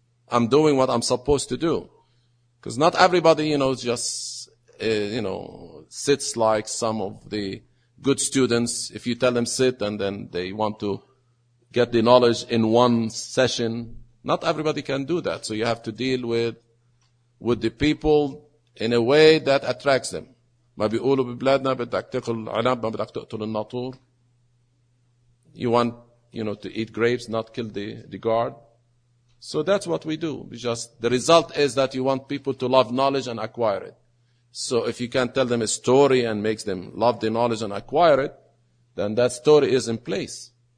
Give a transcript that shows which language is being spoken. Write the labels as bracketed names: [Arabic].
[English] I'm doing what I'm supposed to do. Because not everybody, you know, just, you know, sits like some of the good students. If you tell them sit, and then they want to get the knowledge in one session, not everybody can do that. So you have to deal with the people in a way that attracts them. [Arabic] ما بيقولوا ببلادنا بدك تاكل عنب ما بدك تقتل الناطور. [English] You want, you know, to eat grapes, not kill the guard. So that's what we do. We just, the result is that you want people to love knowledge and acquire it. So if you can tell them a story and makes them love the knowledge and acquire it, then that story is in place.